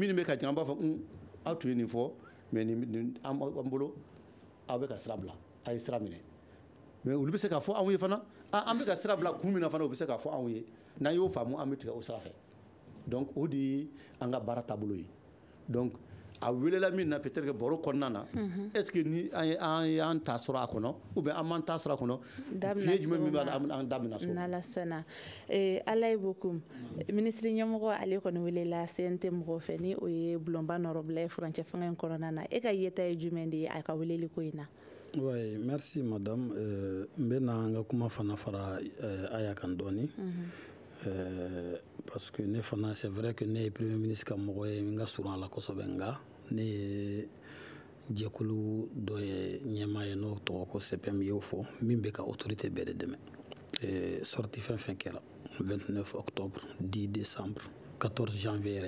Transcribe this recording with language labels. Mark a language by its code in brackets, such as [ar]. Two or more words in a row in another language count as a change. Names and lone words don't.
[bm] minnu bɛ ka jan an b'a fɔ aw tun ye nin fɔ mais an bolo aw bɛ ka sira bila a ye sira minɛ mais olu bɛ se ka fɔ anw ye fana an bɛ ka sira bila kun min na fana u bɛ se ka fɔ anw ye n'an y'o faamu an bɛ tigɛ o sira fɛ donc o de ye an ka baara taabolo ye donc a welela min na [fr] peut-être que [bm] baro kɔnɔna na [fr] est-ce que [bm] ni an y'an ta sɔrɔ a kɔnɔ [fr] ou bien [bm] an m'an ta sɔrɔ a kɔnɔ fiye jumɛn min b'a an da bɛna so n'ala sɔnna ala ye [fr] beaucoup ministre [bm] ɲɛmɔgɔ ale kɔni welela CNT mɔgɔw fɛ ni o ye bulonba nɔrɔbila ye furancɛ fanga in kɔnɔna na e ka yeta ye jumɛn de ye a ka weleli ko in na [fr] Oui, merci madame. [bm] N bɛna n ka kuma fana fara Aya kan dɔɔni [fr] parce que [bm] ne fana [fr] c'est vrai que [bm] ne ye [fr] premier ministre [bm] ka mɔgɔ ye n ka surun a la kosɛbɛ nka ne ye jɛkulu dɔ ye ɲɛmaa ye n'o tɔgɔ ko CPM y'o fɔ min bɛ ka autorité bɛɛ de dɛmɛ sortie fɛn fɛn kɛra 29 [fr] octobre 10 décembre 14 janvier [bm] yɛrɛ